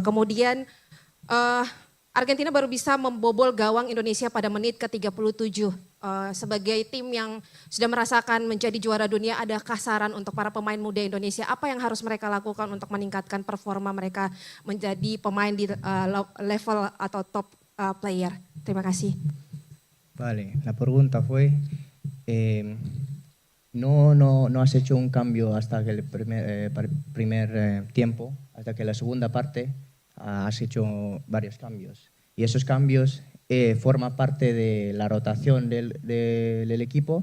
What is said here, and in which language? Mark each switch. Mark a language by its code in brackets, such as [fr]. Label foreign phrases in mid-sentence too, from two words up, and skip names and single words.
[id] Kemudian Argentina baru bisa membobol gawang Indonesia pada menit ke-37. Sebagai tim yang sudah merasakan menjadi juara dunia, adakah saran untuk para pemain muda Indonesia? Apa yang harus mereka lakukan untuk meningkatkan performa mereka menjadi pemain di level atau [en] top player? [id] Terima kasih. [es] Vale, la pregunta fue, no has hecho un cambio hasta que el primer tiempo, hasta que la segunda parte has hecho varios cambios. Y esos cambios forma parte de la rotación del equipo.